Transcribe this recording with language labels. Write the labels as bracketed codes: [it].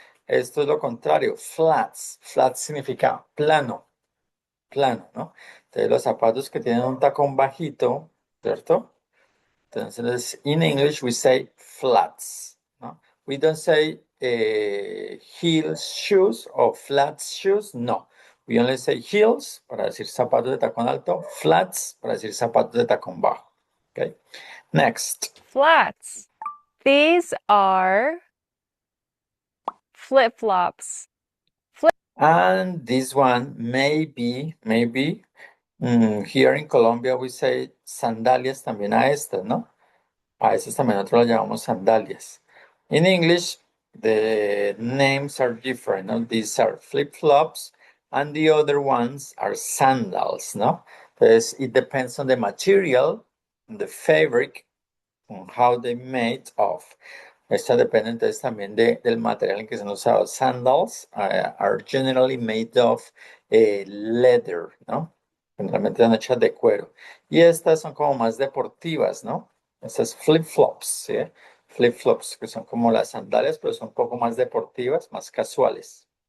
[es] Esto es lo contrario, flats. Flats significa plano, plano, ¿no? Entonces los zapatos que tienen un tacón bajito, ¿cierto? Entonces, [en] in English we say flats, [es] ¿no? [en] We don't say heels shoes or flats shoes, no. We only say heels [es] para decir zapatos de tacón alto, flats para decir zapatos de tacón bajo. [en] Okay. Next. Flats. These are flip-flops. And this one maybe here in Colombia we say [es] sandalias también a estas, ¿no? A esas también nosotros las llamamos sandalias. [en] In English, the names are different, no? These are flip-flops and the other ones are sandals, no? [es] Entonces, [en] it depends on the material, the fabric, on how they made of. [es] Esta depende entonces también del material en que son usados. [en] Sandals are generally made of leather, [es] ¿no? Generalmente están hechas de cuero. Y estas son como más deportivas, ¿no? Estas flip-flops, ¿sí? Flip-flops, que son como las sandalias, pero son un poco más deportivas, más casuales.